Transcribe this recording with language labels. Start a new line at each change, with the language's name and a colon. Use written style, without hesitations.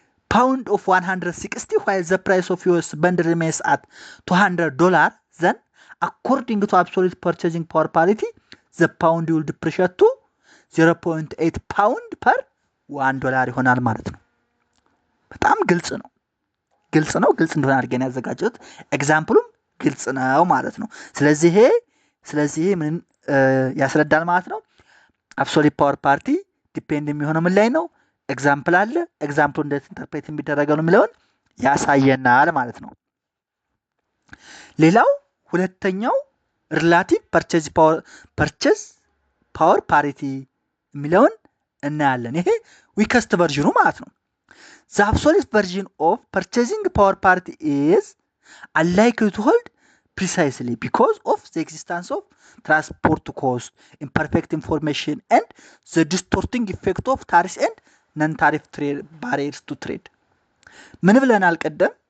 English: pound of 160 while the price of US bundle remains at $200, then according to absolute purchasing power parity, the pound will depreciate to 0.8 pound per $1
Amharic: ይሆናል ማለት ነው። በጣም ግልጽ ነው። ግልጽ እንደሆነ አድርገን ያዘጋጀሁት ኤግዛምፕሉም ግልጽ ነው ማለት ነው። ስለዚህ ምን ያስረዳል ማለት ነው?
English: absolute power parity
Amharic: ዲፔንድ የሚሆነው ምን ላይ ነው? ኤግዛምፕል አለ። ኤግዛምፕሉ እንዴት ኢንተርፕሬት የሚደረገው ነው የሚለውን ያሳየናል ማለት ነው። ሌላው ሁለተኛው ሪላቲቭ ፐርቼዝ ፓወር ፓሪቲ የሚለውን እናያለን። ይሄ ዊከስት ቨርዥኑ ማለት ነው።
English: the absolute version of purchasing power parity is unlikely to hold precisely because of the existence of transport cost, imperfect information, and the distorting effect of tariffs and non-tariff trade barriers to trade.
Amharic: ምን ብለናል ቀደም?